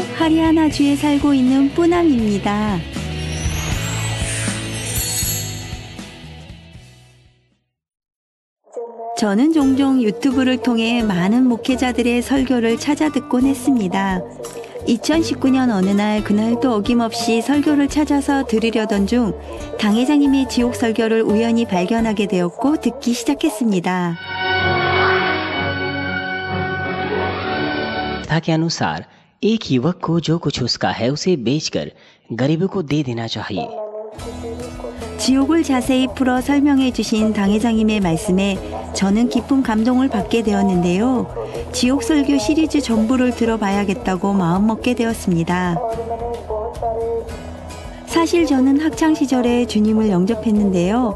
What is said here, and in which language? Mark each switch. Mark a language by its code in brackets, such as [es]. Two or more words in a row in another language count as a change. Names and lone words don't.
[ko] 하리아나주에 살고 있는 뿌남입니다. 저는 종종 유튜브를 통해 많은 목회자들의 설교를 찾아 듣곤 했습니다. 2019년 어느 날 그날도 어김없이 설교를 찾아서 들으려던 중 당회장님의 지옥 설교를 우연히 발견하게 되었고 듣기 시작했습니다. [hi] कथा के अनुसार एक युवक को जो कुछ उसका है उसे बेचकर गरीबों को दे देना चाहिए। [ko] 지옥을 자세히 풀어 설명해 주신 당회장님의 말씀에 저는 깊은 감동을 받게 되었는데요. 지옥 설교 시리즈 전부를 들어봐야겠다고 마음먹게 되었습니다. 사실 저는 학창시절에 주님을 영접했는데요.